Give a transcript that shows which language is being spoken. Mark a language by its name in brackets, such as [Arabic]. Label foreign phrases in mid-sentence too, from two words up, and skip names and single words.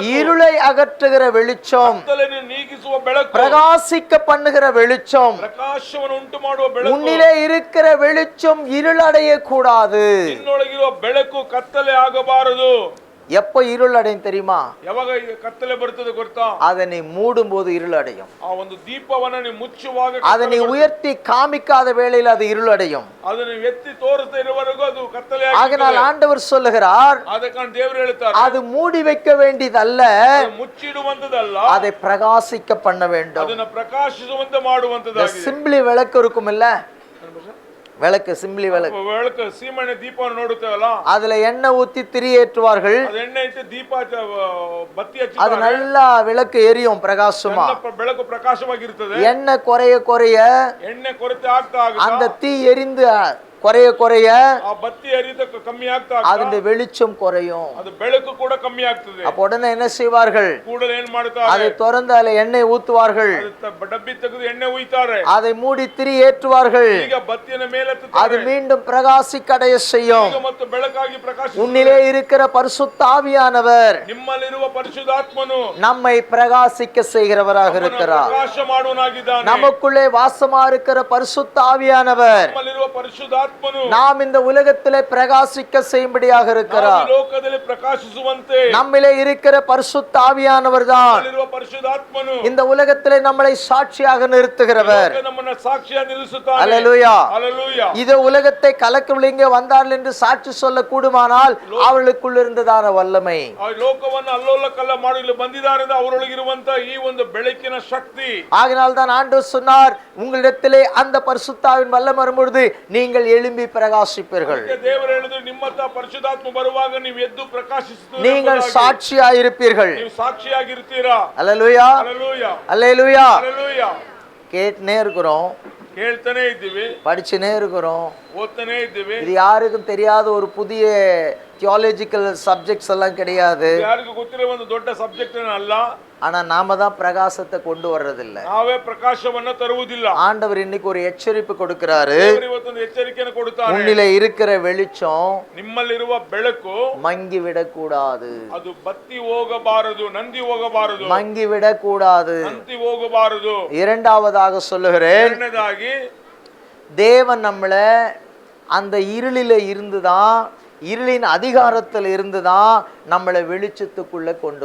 [Tamil] இருளை அகற்றுகிற வெளிச்சம், [Kannada] ಕತ್ತಲೆಯನ್ನು ನೀಗಿಸುವ ಬೆಳಕು, [Tamil] பிரகாசிக்க பண்ணுகிற வெளிச்சம். [Kannada] ಪ್ರಕಾಶವನ್ನು ಉಂಟು ಮಾಡುವ ಬೆಳಕು. [Tamil] உன்னிலே இருக்கிற வெளிச்சம் இருளடைய கூடாது. [Kannada] ನಿನ್ನೊಳಗಿರುವ ಬೆಳಕು ಕತ್ತಲೆ ಆಗಬಾರದು. [Tamil] எப்ப இருள் அடையும் தெரியுமா? [Kannada] ಯಾವಾಗ ಕತ್ತಲೆ ಬರ್ತದೆ ಗೊತ್ತಾ? [Tamil] அதை நீ மூடும் போது இருள் அடையும். [Kannada] ಆ ಒಂದು ದೀಪವನ್ನ ನೀವು ಮುಚ್ಚುವಾಗ, [Tamil] அதை நீ உயர்த்தி காமிக்காத வேளையில் அது இருள் அடையும். [Kannada] ಅದನ್ನು ಎತ್ತಿ ತೋರಿಸ್ತಾ ಇರುವವರೆಗೂ ಅದು ಕತ್ತಲೆ [Tamil] ஆகையால் ஆண்டவர் சொல்லுகிறார், [Kannada] ಅದಕ್ಕೆ ದೇವರು ಹೇಳ್ತಾರೆ, [Tamil] அது மூடி வைக்க வேண்டியதல்ல, [Kannada] ಮುಚ್ಚಿಡುವಂತದಲ್ಲ, [Tamil] அதை பிரகாசிக்க பண்ண வேண்டும். [Kannada] ಅದನ್ನ ಪ್ರಕಾಶಿಸುವಂತೆ ಮಾಡುವಂತದಾಗಿದೆ. [Tamil] சிம்பிளி விளக்கு இருக்கும் இல்ல, விளக்கு, சிம்பிளி விளக்கு, [Kannada] ಬೆಳಕು ಸೀಮಣ್ಣೆ ದೀಪವನ್ನು ನೋಡುತ್ತೇವಲ್ಲ, [Tamil] அதுல எண்ணெய் ஊத்தி திரியேற்றுவார்கள். [Kannada] ಅದು ಎಣ್ಣೆ ಇಟ್ಟು ದೀಪ ಬತ್ತಿ ಹಚ್ಚಿ [Tamil] அது நல்லா விளக்கு எரியும் பிரகாசமா. [Kannada] ಬೆಳಕು ಪ್ರಕಾಶವಾಗಿರುತ್ತದೆ. [Tamil] எண்ணெய் குறைய குறைய [Kannada] ಎಣ್ಣೆ ಕೊರತೆ ಆಗ್ತಾ [Tamil] அந்த தீ எரிந்து குறைய குறைய [Kannada] ಆ ಬತ್ತಿ ಹರಿದ ಕಮ್ಮಿ ಆಗ್ತಾ [Tamil] அதனுடைய வெளிச்சம் குறையும். [Kannada] ಅದು ಬೆಳಕು ಕೂಡ ಕಮ್ಮಿ ಆಗ್ತದೆ. [Tamil] அப்ப உடனே என்ன செய்வார்கள்? [Kannada] ಕೂಡಲೇ ಏನ್ ಮಾಡ್ತಾರೆ? [Tamil] அதை திறந்து அதுல எண்ணெய் ஊத்துவார்கள், [Kannada] ಡಬ್ಬಿ ತೆಗೆದು ಎಣ್ಣೆ ಉಯ್ತಾರೆ, [Tamil] அதை மூடி திரி ஏற்றுவார்கள். [Kannada] ಈಗ ಬತ್ತಿನ ಮೇಲೆ [Tamil] அது மீண்டும் பிரகாசிக்கடைய செய்யும். [Kannada] ಮತ್ತು ಬೆಳಕಾಗಿ ಪ್ರಕಾಶ. [Tamil] உன்னிலே இருக்கிற பரிசுத்த ஆவியானவர் [Kannada] ನಿಮ್ಮಲ್ಲಿರುವ ಪರಿಶುದ್ಧಾತ್ಮನು [Tamil] நம்மை பிரகாசிக்க செய்கிறவராக இருக்கிறார். [Kannada] ಪ್ರಕಾಶ ಮಾಡುವನಾಗಿದ್ದಾನೆ. [Tamil] நமக்குள்ளே வாசமா இருக்கிற பரிசுத்த ஆவியானவர் [Kannada] ನಮ್ಮಲ್ಲಿರುವ ಪರಿಶುದ್ಧಾತ್ಮನು [Tamil] நாம் இந்த உலகத்திலே பிரகாசிக்க செய்யும்படியாக இருக்கிறார். [Kannada] ಲೋಕದಲ್ಲಿ ಪ್ರಕಾಶಿಸುವಂತೆ [Tamil] நம்மிலே இருக்கிற பரிசுத்த ஆவியானவர் தான் [Kannada] ನಮ್ಮಲ್ಲಿರುವ ಪರಿಶುದ್ಧಾತ್ಮನು [Tamil] இந்த உலகத்திலே நம்மளை சாட்சியாக நிறுத்துகிறவர். [Kannada] ನಮ್ಮನ್ನ ಸಾಕ್ಷಿಯಾಗಿ ನಿಲ್ಲಿಸುತ್ತಾನೆ. [Tamil] அல்லேலூயா. ஹல்லேலூயா. இது உலகத்தை கலக்கவில்லை, இங்கே வந்தார்கள் என்று சாட்சி சொல்ல கூடுமானால் அவர்களுக்குள் இருந்ததான வல்லமை, [Kannada] ಆ ಲೋಕವನ್ನು ಅಲ್ಲೋಲ ಕಲ್ಲ ಮಾಡಲು ಬಂದಿದ್ದಾರೆ ಅವರೊಳಗಿರುವಂತ ಈ ಒಂದು ಬೆಳಕಿನ ಶಕ್ತಿ. [Tamil] ஆகினால் தான் ஆண்டவர் சொன்னார், உங்களிடத்திலே அந்த பரிசுத்தாவின் வல்லமை வரும்பொழுது நீங்கள் எழும்பி பிரகாசிப்பீர்கள். [Kannada] ದೇವರು ಹೇಳಿದ್ರು, ನಿಮ್ಮತ್ತ ಪರಿಶುದ್ಧಾತ್ಮ ಬರುವಾಗ ನೀವು ಎದ್ದು ಪ್ರಕಾಶಿಸುತ್ತೀರಿ, [Tamil] நீங்கள் சாட்சியாயிருப்பீர்கள். [Kannada] ನೀವು ಸಾಕ್ಷಿಯಾಗಿರ್ತೀರಾ. [Tamil] அல்லேலூயா, ஹல்லேலூயா, அல்லேலூயா. ஹல்லேலூயா. கேட்டுனே இருக்கிறோம், [Kannada] ಕೇಳ್ತಾನೆ ಇದ್ದೀವಿ, [Tamil] படிச்சுனே இருக்கிறோம். [Kannada] ಓದ್ತಾನೆ ಇದ್ದೀವಿ. [Tamil] இது யாருக்கும் தெரியாத ஒரு புதிய [English] theological subjects [Tamil] எல்லாம் கிடையாது. [Kannada] ಯಾರಿಗೂ ಗೊತ್ತಿರೋ ಒಂದು ದೊಡ್ಡ ಸಬ್ಜೆಕ್ಟ್ ಅಲ್ಲ. [Tamil] ஆனா நாம தான் பிரகாசத்தை கொண்டு வர்றதில்லை. [Kannada] ನಾವೇ ಪ್ರಕಾಶವನ್ನ ತರುವುದಿಲ್ಲ. [Tamil] ஆண்டவர் இன்னைக்கு ஒரு எச்சரிப்பு கொடுக்கிறாரு. [Kannada] ದೇವರು ಇವತ್ತೊಂದು ಎಚ್ಚರಿಕೆಯನ್ನು ಕೊಡುತ್ತಾರೆ. [Tamil] உன்னிலே இருக்கிற வெளிச்சம் [Kannada] ನಿಮ್ಮಲ್ಲಿರುವ ಬೆಳಕು [Tamil] மங்கி விடக்கூடாது, [Kannada] ಅದು ಬತ್ತಿ ಹೋಗಬಾರದು, ನಂದಿ ಹೋಗಬಾರದು, [Tamil] மங்கி விடக்கூடாது. [Kannada] ನಂದಿ ಹೋಗಬಾರದು. [Tamil] இரண்டாவதாக சொல்லுகிறேன், [Kannada] ಎರಡನೇದಾಗಿ [Tamil] தேவன் நம்மளை அந்த இருளில இருந்துதான், இருளின் அதிகாரத்தில் இருந்துதான் நம்மளை வெளிச்சத்துக்குள்ள கொண்டு